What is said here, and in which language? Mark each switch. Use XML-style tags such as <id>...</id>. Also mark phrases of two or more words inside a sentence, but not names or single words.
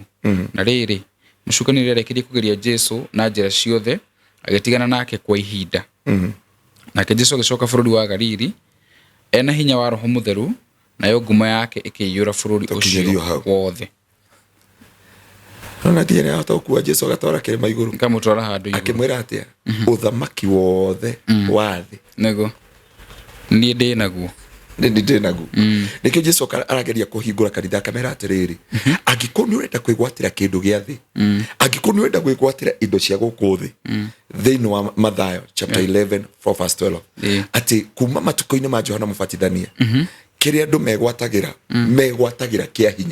<ki>Na rĩrĩ, mũcukani rĩrĩa arĩkĩrie kũgeria Jesũ na njĩra ciothe, agĩtigana nake kwa ihinda. Nake Jesũ agĩcoka bũrũri wa Galili ena hinya wa Roho Mũtheru, nayo ngumo yake ĩkĩiyũra bũrũri ũcio wothe. Ona tiene</ki> <sw>hata kuwa</sw> <ki>Jesũ agatwara kĩrĩma igũrũ, kamũtwara handũ igũrũ, akĩmwĩra atĩa, ũthamaki wothe wa thĩ nĩguo niĩ ndĩ naguo. Nĩkĩo Jesũ arageria kũhingũra kanitha, akamera atĩrĩrĩ, angĩkorwo nĩ ũrenda kwĩgwatĩra kĩndũ gĩa thĩ, angĩkorwo nĩ ũrenda kwĩgwatĩra indo cia gũkũ thĩ, thĩinĩ wa Mathayo chapter 11:4-12, atĩ kuma matukũ-inĩ ma Johana Mũbatithania, kĩrĩa andũ megwatagĩra kĩa hinya.</ki>